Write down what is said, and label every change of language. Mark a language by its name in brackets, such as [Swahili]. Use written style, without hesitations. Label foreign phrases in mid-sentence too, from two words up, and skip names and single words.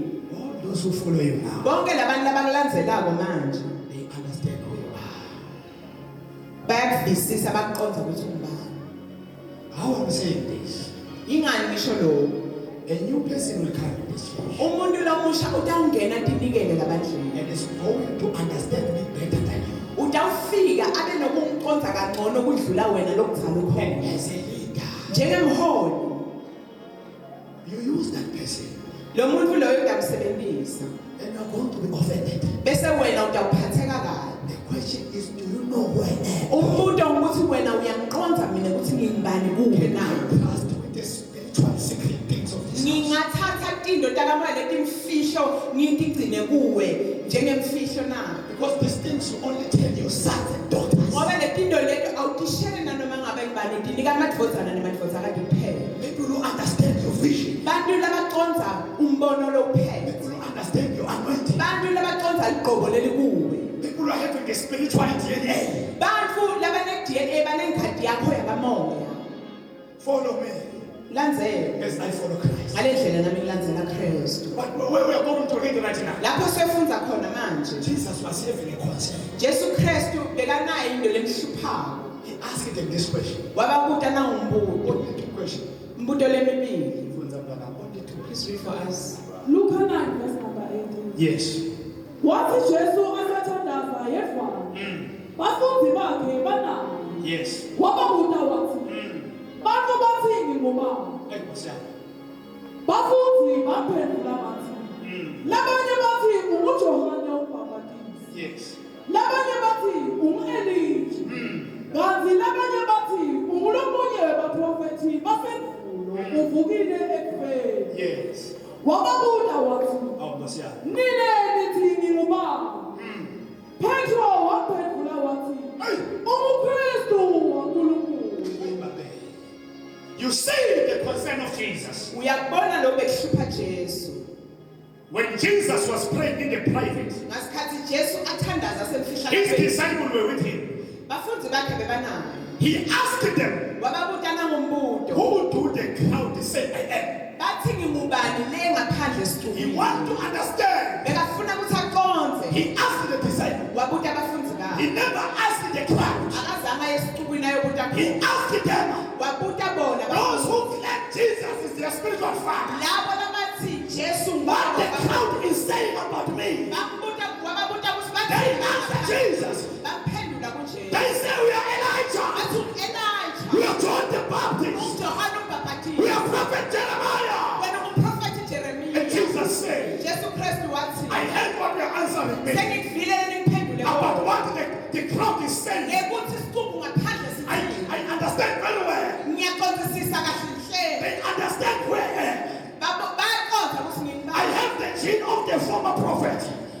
[English] all those who follow you now, [Swati] bonke labantu labakulandzelako manje [English] they understand who you are. [Swati] bayakuvisisa bakuqonda ukuthi ungubani. [English] How I'm saying this, [Swati] Ingani ngisho lokho? [English] a new person will come in this church [Swati] Umuntu lomusha utawungena tinikele labandleni. [English] and is going to understand me better than you. [Swati] Utawufika abe nokungiqonda kangcono kudlula wena lokuthanda [English] And [Swati] ukhona. [English] as a leader, [Swati] Njengemholi, [English] you use that person [Swati] lo muntu loyo utamsebenzisa. [English] and you're going to be offended. [Swati] Bese wena utawuphatheka kabi. [English] The question is, do you know who I am? [Swati] Umbuto ukuthi wena uyangiqonda mina ukuthi ngingibani kuwe na. [English] Trust with the spiritual secret things of this house. [Swati] Ngingathatha into takamoya letimfihlo ngitigcine kuwe njengemfihlo na. [English] Because these things you only tell your sons and daughters. [Swati] Ngoba letinto leto awutishele nanoma ngabe ngibani tinika amadvodzana nemadvodzana kuphela. [English] People who understand your vision. [Swati] Bantu labaconza umbono lophethe. [English] People who understand your anointing. [Swati] Bantu labaconza ligqobo lelikuwe. [English] People who are having the spiritual DNA. [Swati] Bantu labane DNA banengadi yakho yakamoya. [English] Follow me [Swati] Landzela. [English] as I follow Christ. [Swati] Ngalendlela nami ngilandzela Kristu. [English] But where we are going to read right now, [Swati] Lapho sifundza khona manje. [English] Jesus was having a concern. [Swati] Jesu Kristu bekanayo into lemhluphako. [English] He asked them this question. [Swati] Wababuta na umbuto. [English] Only two questions. [Swati] Umbuto lemibili. [English] Only two. Please read for us. Luke 9 verse number 18. Yes. [Zulu] Wathi Jesu asathandaza yedwa. Bafundi bakhe banaye. [English] Yes. [Zulu] Wababuza wathi, "Bantu bathi ngingubani?" [English] Hey, what's that? [Zulu] Bafundi baphendula bathi, "Labanye bathi unguJohane uMbhapatisi. [English] Yes. [Zulu] Labanye bathi ungu-Elija. Kanti labanye bathi ungulomunye wabaprofethi basendulo uvukile ekufeni." [English] Yes. [Zulu] Wababuza wathi, [English] Oh, what's that? [Zulu] "Nine nithi ngingubani?" Petro waphendula wathi, "UKristu waNkulunkulu." [English] You see the concern of Jesus. [Swati] Uyakubona lo bekuhlupha Jesu. [English] When Jesus was praying in the private, [Swati] Ngasikhathi Jesu athandaza semfihla. [English] his disciples were with him. [Swati] Bafundi bakhe bebanayo. [English] He asked them, [Swati] Wababuta nangombuto. [English] who do the crowd say I am? [Swati] Bathi ngingubani le ngaphandle [English] He [Swati] situlo. [English] want to understand. [Swati] Bekafuna ukuthi aqonze. [English] He asked the disciples. [Swati] Wabuta abafundi [English] He [Swati] bakhe. [English] never asked the crowd. [Swati] Akazange aye esixukwini ayobuta [English] He [Swati] khona. [English] asked them, [Swati] Wabuta bona [English] those [Swati] abafundi. [English] who claim Jesus is their spiritual father. [Swati] Labo labathi Jesu [English] What the [Swati] ngubaba. [English] crowd is saying about me. [Swati] Wababuta ukuthi [English] They answer Jesus. [Swati] Baphendula kuJesu. [English] They say we are Elijah. [Swati] Bathi [English] We Elijah. are John the Baptist. [Swati] UJohane uMbhapatisi. [English] We are Prophet Jeremiah. me about what the crowd is saying. I understand very well. They understand where I have the gene of the former prophet.